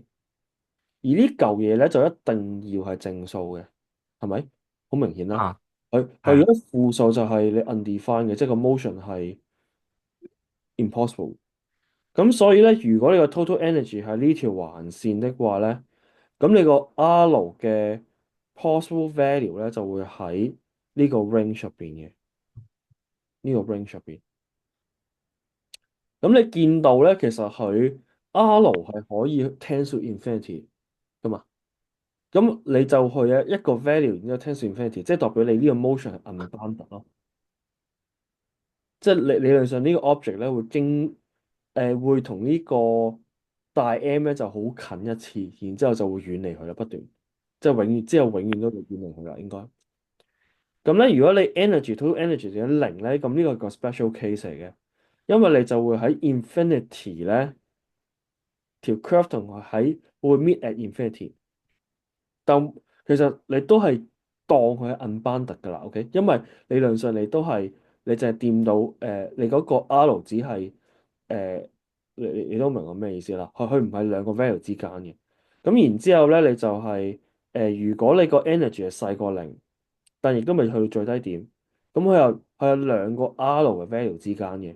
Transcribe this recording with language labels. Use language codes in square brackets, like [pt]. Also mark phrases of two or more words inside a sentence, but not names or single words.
[yue] 而呢嚿嘢咧就一定要係正數嘅，係咪？好明顯啦。啊佢如係啊果負數就係你 undefined 嘅，即係個 motion 係 impossible。咁所以咧，如果你個 [en] total energy [yue] 係呢條橫線的話咧，咁你個 R 嘅 [en] possible value [yue] 咧就會喺呢個 range 入邊嘅，呢個 range 入邊。咁你見到咧，其實佢 R 係可以 [en] tend to infinity [yue] 噶嘛？咁你就去一個 value，然之後 [en] tend to infinity， [yue] 即係代表你呢個 motion 係 unbounded 咯。即係理論上呢個 object 咧會同呢個大 M 咧就好近一次，然之後就會遠離佢啦，不斷，即係永遠都會遠離佢啦，應該。咁咧，如果你 [en] energy total energy [yue] 係零咧，咁呢個係個 [en] special case [yue] 嚟嘅，因為你就會喺 infinity 咧。條 curve 同學喺會 [en] meet at infinity， [yue] 但其實你都係當佢係 unbounded 噶啦，OK？因為理論上你淨係掂到你嗰個 R 只係誒，你都明我咩意思啦？佢唔係兩個 value 之間嘅。咁然之後咧，你就係如果你個 energy 係細過零，但亦都未去到最低點，咁佢有兩個 R 嘅 value 之間嘅。